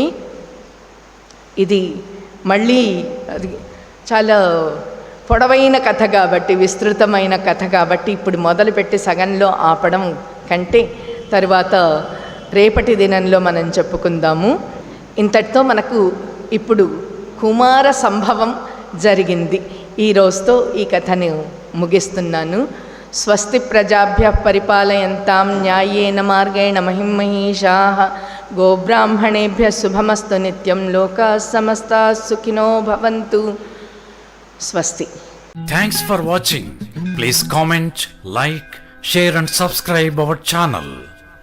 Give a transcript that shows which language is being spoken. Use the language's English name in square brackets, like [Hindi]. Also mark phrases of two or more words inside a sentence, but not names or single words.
[Telugu] ఇది మళ్ళీ అది చాలా పొడవైన కథ కాబట్టి, విస్తృతమైన కథ కాబట్టి ఇప్పుడు మొదలుపెట్టి సగంలో ఆపడం కంటే తరువాత రేపటి దినంలో మనం చెప్పుకుందాము. ఇంతటితో మనకు ఇప్పుడు కుమార సంభవం జరిగింది. ఈ రోజుతో ఈ కథను ముగిస్తున్నాను. [Sanskrit] స్వస్తి ప్రజాభ్యః పరిపాలయంతాం న్యాయేన మార్గేణ మహిమహీషాః గోబ్రాహ్మణేభ్యः శుభమస్తు నిత్యం. లోకాః సమస్తాః సుఖినో భవంతు. స్వస్తి. [English] Thanks for watching. Please comment, like, share and subscribe our channel.